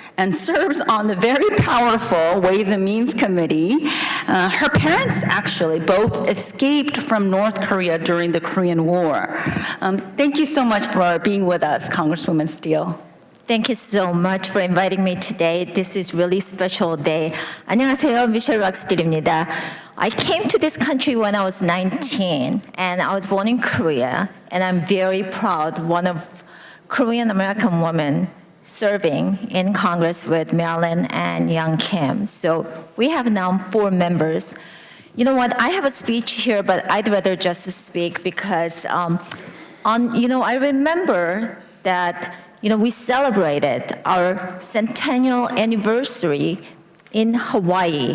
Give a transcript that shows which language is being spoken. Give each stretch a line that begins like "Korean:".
English: and serves on the very powerful Ways and Means Committee. Her parents actually both escaped from North Korea during the Korean War. Thank you so much for being with us, Congresswoman Steele. Thank you so much for inviting me today. This is really special day.
Korean: 안녕하세요, 미셸 락스틸입니다.
English: I came to this country when I was 19, and I was born in Korea, and I'm very proud, one of Korean American women serving in Congress with Marilyn and Young Kim. So we have now 4 members. You know what? I have a speech here, but I'd rather just speak because, I remember that, we celebrated our centennial anniversary in Hawaii.